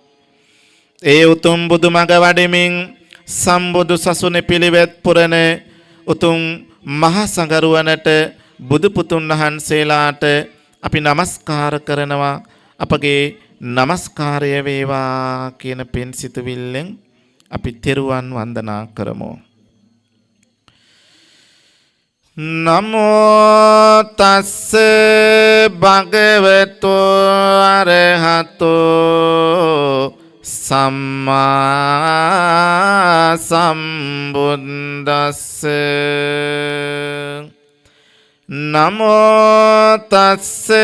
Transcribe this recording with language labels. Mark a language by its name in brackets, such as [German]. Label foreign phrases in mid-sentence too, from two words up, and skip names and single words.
[Sinhala] ඒ උතුම් බුදුමඟ වඩමින් සම්බුදු සසුනේ පිළිවෙත් පුරන උතුම් මහා සංඝරුවනට බුදු පුතුන් වහන්සේලාට අපි නමස්කාර කරනවා අපගේ නමස්කාරය වේවා කියන පින් සිතුවිල්ලෙන් අපි තෙරුවන් වන්දනා කරමු [Pali] නමෝ තස්ස භගවතු අරහතෝ සම්මා සම්බුද්දස්ස නමෝ තස්ස